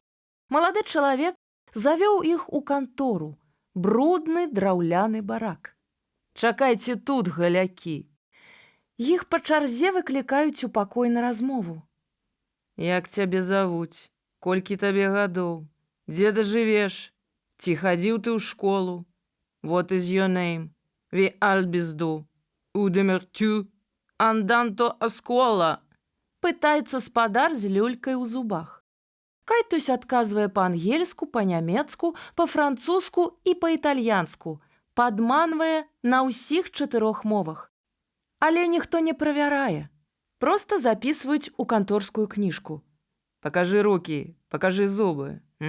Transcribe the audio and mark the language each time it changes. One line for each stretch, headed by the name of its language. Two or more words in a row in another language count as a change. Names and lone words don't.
Belarusian: Малады чалавек завёў іх у кантору, брудны драўляны барак. «Чакайце тут, галякі». Іх па чарзе выклікаюць у пакой на размову. «Як цябе завуць? Колькі табе гадоў? Дзе ты жывеш? Ці хадзіў ты ў школу?
English: What is your name?
German: Wie alt bist du?
French: Où demeures-tu?
Italian: Andanto a scuola?»
Belarusian: Пытаецца спадар з люлькай у зубах. Кайтусь адказвае па-ангельску, па-нямецку, па-французску і па-італьянску, падманвае на ўсіх 4 мовах. Але ніхто не правярае. Проста запісваюць у канторскую кніжку. «Пакажы рукі, пакажы зубы.